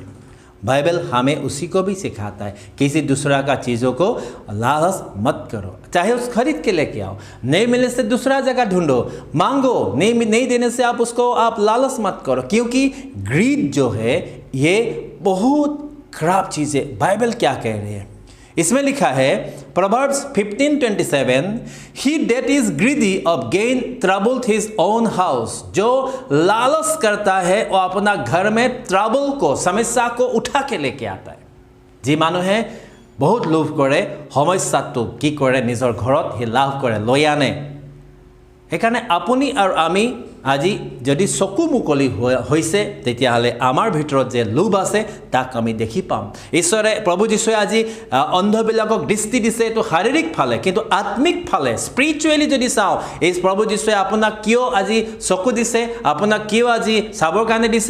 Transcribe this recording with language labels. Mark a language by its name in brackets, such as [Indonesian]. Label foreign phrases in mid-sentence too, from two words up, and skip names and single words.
[Hindi] बाइबल हमें उसी को भी सिखाता है, किसी दूसरा का चीज़ों को लालच मत करो। चाहे उस खरीद के लेके आओ, नहीं मिलने से दूसरा जगह ढूंढो, मांगो, नहीं देने से आप लालच मत करो। क्योंकि ग्रीड जो है ये बहुत खराब चीज़ है। बाइबल क्या कह रही है? इसमें लिखा है Proverbs 15:27, [English] He that is greedy of gain troubled his own house। [Hindi] जो लालच करता है वो अपना घर में ट्रबल को, समस्या को उठा के लेके आता है। जी मानो है बहुत लोभ करे, [Assamese] समस्याটো কি কৰে নিজৰ ঘৰত হি লাভ কৰে, লৈ আনে। সেইকাৰণে আপুনি আৰু আমি আজি যদি চকু মুকলি হৈছে তেতিয়াহ'লে আমাৰ ভিতৰত যে লোভ আছে তাক আমি দেখি পাম। ঈশ্বৰে প্ৰভু যীশুৱে আজি অন্ধবিলাকক দৃষ্টি দিছে এইটো শাৰীৰিক ফালে, কিন্তু আত্মিক ফালে স্পিৰিচুৱেলি যদি চাওঁ, এই প্ৰভু যীশুৱে আপোনাক কিয় আজি চকু দিছে, আপোনাক কিয় আজি চাবৰ কাৰণে দিছে?